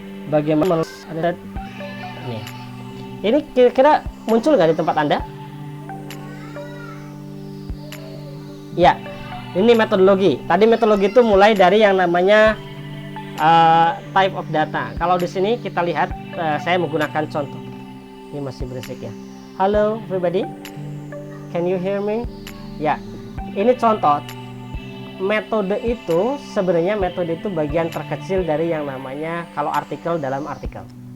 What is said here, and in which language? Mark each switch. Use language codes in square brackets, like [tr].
[id] Bagaimana menulis ada nih. Ini kira-kira muncul nggak di tempat Anda? Ya, ini metodologi. Tadi metodologi itu mulai dari yang namanya type of data. Kalau di sini kita lihat, saya menggunakan contoh. Ini masih berisik ya. [en] Halo everybody, can you hear me? [id] Ya, ini contoh. Metode itu sebenarnya bagian terkecil dari yang namanya kalau artikel dalam artikel.